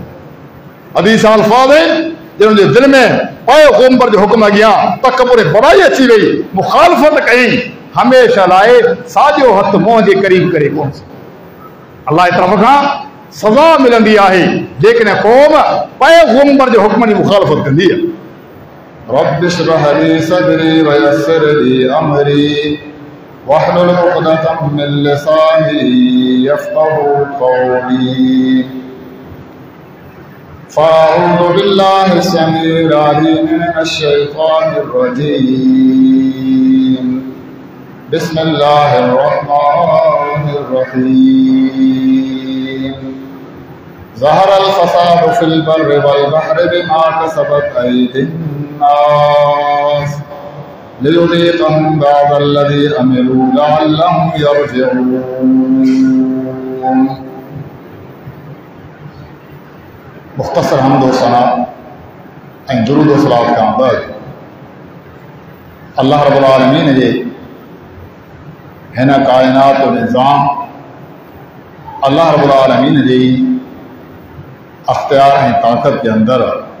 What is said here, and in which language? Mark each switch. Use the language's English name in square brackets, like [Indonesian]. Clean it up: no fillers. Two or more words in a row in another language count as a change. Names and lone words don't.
[Sindhi] हदीस अल्फाज आहिनि जिन जे दिलि में पैगंबर जो हुकुम अॻियां तकबर ऐं वॾाई अची वई, मुखालफ़त कई, हमेशह लाइ साॼो हथु मुंहं जे क़रीब करे कोन सघे। अलाह जी तरफ़ खां सज़ा मिलंदी आहे जेकॾहिं क़ौम पैगंबर जो हुकुम जी मुखालफ़त कंदी आहे। [Arabic] رب اشرح لي صدري ويسر لي أمري واحلل عقدة من لساني يفقهوا قولي. فأعوذ بالله السميع العليم من الشيطان الرجيم. بسم الله الرحمن الرحيم. ظهر الفساد في البر والبحر بما كسبت أيدي الناس ليذيقهم بعض الذي عملوا لعلهم يرجعون. [Sindhi] मुख़्तसर हम्द व सना ऐं दुरूद व सलात खां बाद [Arabic] الله رب العالمين [Sindhi] जे हिन काइनात जो निज़ाम [Arabic] الله رب العالمين [Sindhi] जे अख्तियार ऐं ताक़त जे अंदरि